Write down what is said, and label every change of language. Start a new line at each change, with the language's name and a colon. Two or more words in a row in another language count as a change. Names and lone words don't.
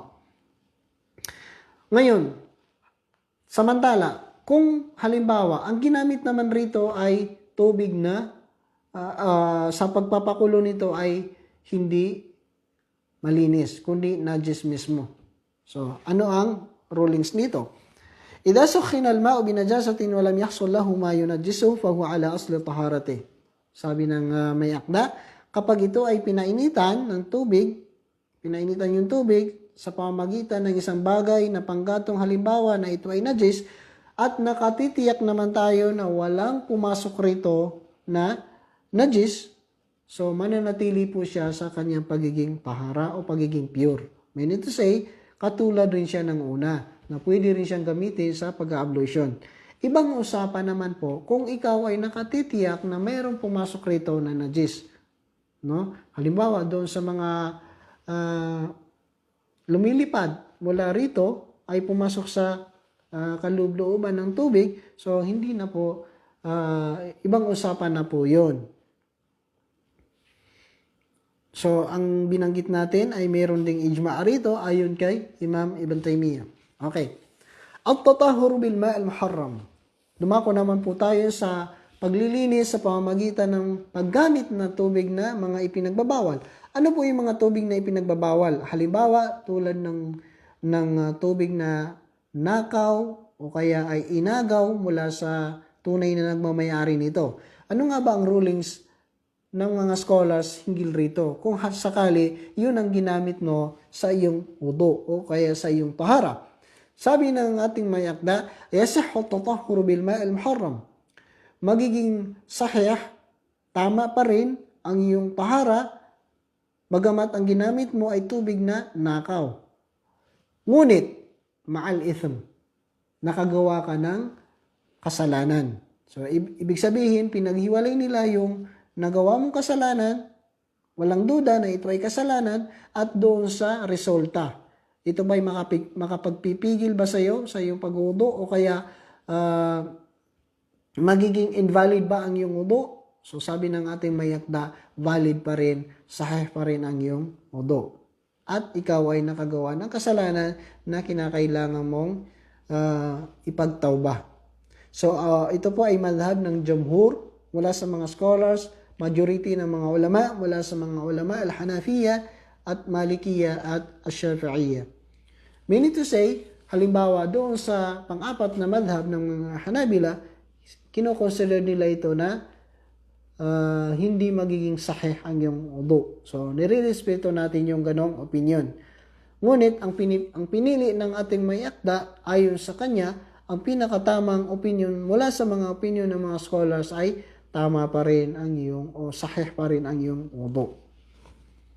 Filipino: Ngayon, samantala, kung halimbawa, ang ginamit naman rito ay tubig na sa pagpapakulo nito ay hindi malinis, kundi najis mismo. So, ano ang rulings nito?
Arabic: إذا سخن الماء بنجاسة ولم يحصل له ما ينجسه فهو على أصل طهارته.
Filipino: Sabi ng may akda, kapag ito ay pinainitan ng tubig, pinainitan yung tubig sa pamamagitan ng isang bagay na panggatong halimbawa na ito ay najis, at nakatitiyak naman tayo na walang pumasok rito na najis, so mananatili po siya sa kanyang pagiging tahara o pagiging pure.
English: Meaning to say,
Filipino: katulad rin siya ng una, na pwede rin siyang gamitin sa pag-ablution. Ibang usapan naman po kung ikaw ay nakatitiyak na mayroong pumasok rito na najis. No? Halimbawa, doon sa mga lumilipad mula rito ay pumasok sa kaloob-looban ng tubig, so hindi na po, ibang usapan na po yun. So, ang binanggit natin ay mayroon ding ijma' rito ayon kay Imam Ibn Taymiyyah. Okay.
Arabic: التطهر بالماء المحرم.
Filipino: Dumako naman po tayo sa paglilinis sa pamamagitan ng paggamit ng tubig na mga ipinagbabawal. Ano po yung mga tubig na ipinagbabawal? Halimbawa, tulad ng tubig na nakaw o kaya ay inagaw mula sa tunay na nagmamayari nito. Ano nga ba ang rulings ng mga scholars hinggil rito? Kung sakali, yun ang ginamit mo sa iyong wudu o kaya sa iyong tahara. Sabi ng ating may akda,
Arabic: يصح التطهر بالماء المحرم.
Filipino: Magiging sahih, tama pa rin ang iyong tahara, bagamat ang ginamit mo ay tubig na nakaw. Ngunit,
Arabic: مع الإثم,
Filipino: nakagawa ka ng kasalanan. So, ibig sabihin, pinaghiwalay nila yung nagawa mong kasalanan, walang duda na ito ay kasalanan, at doon sa resulta. Ito ba'y makapagpipigil ba sa iyong pag-wudu, o kaya magiging invalid ba ang iyong wudu? So, sabi ng ating mayakda, valid pa rin, sahih pa rin ang iyong wudu. At ikaw ay nakagawa ng kasalanan na kinakailangan mong ipagtawbah. So, ito po ay madhab ng jumhur mula sa mga scholars, majority ng mga ulama mula sa mga ulama al-Hanafiya at Malikiya at Ash-Shafi'iyya.
English: Meaning to say,
Filipino: halimbawa doon sa pang-apat na madhab ng mga Hanabila, kinoconsider nila ito na hindi magiging sahih ang iyong wudu. So, nire-respeto natin yung ganong opinion. Ngunit, ang pinili ng ating may akda, ayon sa kanya, ang pinakatamang opinion mula sa mga opinion ng mga scholars ay tama pa rin ang iyong, o sahih pa rin ang iyong wudu.